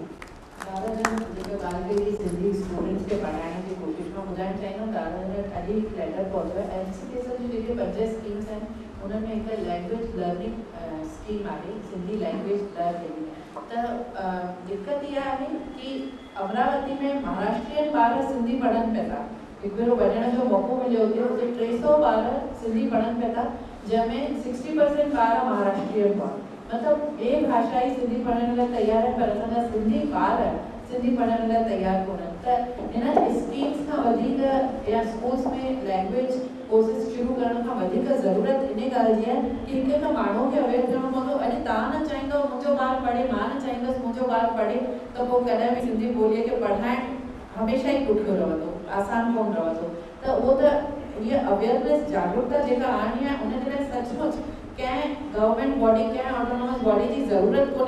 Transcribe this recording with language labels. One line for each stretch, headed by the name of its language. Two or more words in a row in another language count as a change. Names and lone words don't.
Sindhi: दादा जन जेके ॻाल्हि कई सिंधी स्टूडेंट्स खे पढ़ाइण जी कोशिशि में ॿुधाइणु चाहींदुमि, दादा जन अॼु हिकु लेटर पहुतो आहे। NCPSL जी जेके 5 स्कीम्स आहिनि उनमें हिकु
English: language learning scheme
Sindhi: आहे,
English: Sindhi language learning.
Sindhi: त दिक़त इहा आहे कि अमरावती में महाराष्ट्रियन ॿार सिंधी पढ़नि पिया था। हिकु भेरो वञण जो मौक़ो मिलियो हुते, हुते 300 ॿार सिंधी पढ़नि पिया था, जंहिंमें 60% ॿार महाराष्ट्रियन हुआ। मतलब ॿिए भाषा ई सिंधी पढ़ण लाइ तयार है, पर असांजा सिंधी ॿार सिंधी पढ़ण लाइ तयार कोन्हनि। त हिन स्कीम्स खां वधीक या स्कूल्स में
English: language courses
Sindhi: शुरू करण खां वधीक ज़रूरत इन ॻाल्हि जी आहे कि हिकु हिकु माण्हू खे अवेयर करणो पवंदो। अॼु तव्हां न चाहींदो मुंहिंजो ॿारु पढ़े, मां न चाहींदसि मुंहिंजो ॿारु पढ़े, त पोइ कॾहिं बि सिंधी ॿोलीअ खे पढ़ाइणु हमेशह ई ॾुखियो रहंदो, आसान कोन रहंदो। त उहो त इहा अवेयरनेस जागरूकता जेका आणणी आहे उनजे लाइ सचमुच कंहिं
English: government body,
Sindhi: कंहिं
English: autonomous body
Sindhi: जी ज़रूरत कोन्हे।